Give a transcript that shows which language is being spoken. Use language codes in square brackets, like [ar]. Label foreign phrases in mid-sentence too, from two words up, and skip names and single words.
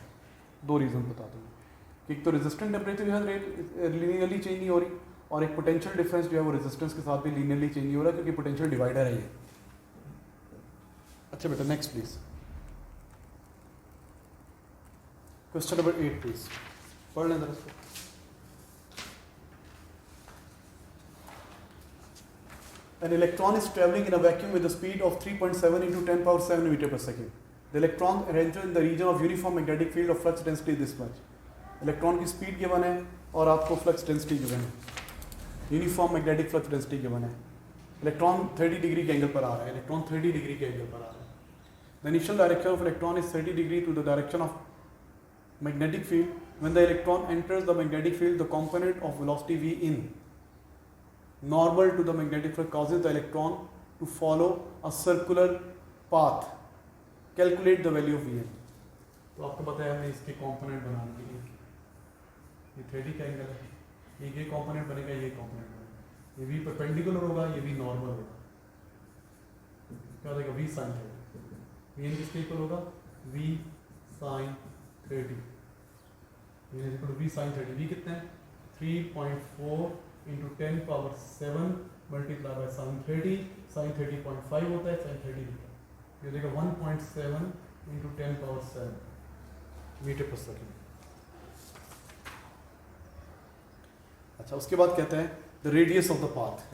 [hi] दो रीजन बता दूँ, एक तो [en] resistant temperature [hi] जो है [en] linearly change [hi] नहीं हो रही, और एक [en] potential difference [hi] जो है वो रेजिस्टेंस के साथ भी [en] linearly change [hi] नहीं हो रहा, क्योंकि [en] potential divider [hi] है ये. अच्छा बेटा, [en] next please, question number 8 please, [hi] पढ़ लें जरा इसको. [en] An electron is traveling in a vacuum with a speed of 3.7 into 10 power 7 meter per second. the electron enter in the region of uniform magnetic field of flux density this much. [hi] इलेक्ट्रॉन की [en] speed given [hi] है और आपको [en] flux density given [hi] है, [en] uniform magnetic flux density given [hi] है। इलेक्ट्रॉन 30 डिग्री के एंगल पर आ रहा है, इलेक्ट्रॉन 30 डिग्री के एंगल पर आ रहा है। [en] the initial direction of electron is 30 degree to the direction of magnetic field. When the electron enters the magnetic field, the component of velocity v in normal to the magnetic field causes the electron to follow a circular path. Calculate the value of v in. [hi] तो आपको पता है हमें इसके कंपोनेंट बनाने के लिए, ये 30 का एंगल है, ये कंपोनेंट बनेगा, ये कंपोनेंट बनेगा, ये v परपेंडिकुलर होगा, ये v नॉर्मल होगा। क्या हो जाएगा? [en] v sin 30। [hi] v in किसके इक्वल होगा? v sin 30 v sin 30। v कितना है? [en] 3.4 into 10 power 7 multiply by sin 30. [hi] sin 30.5 होता है, sin 30 होता है, ये देखो 1.7 इंटू 10 पावर 7 [en] meter per second. [hi] अच्छा, उसके बाद कहते हैं [en] the radius of the path.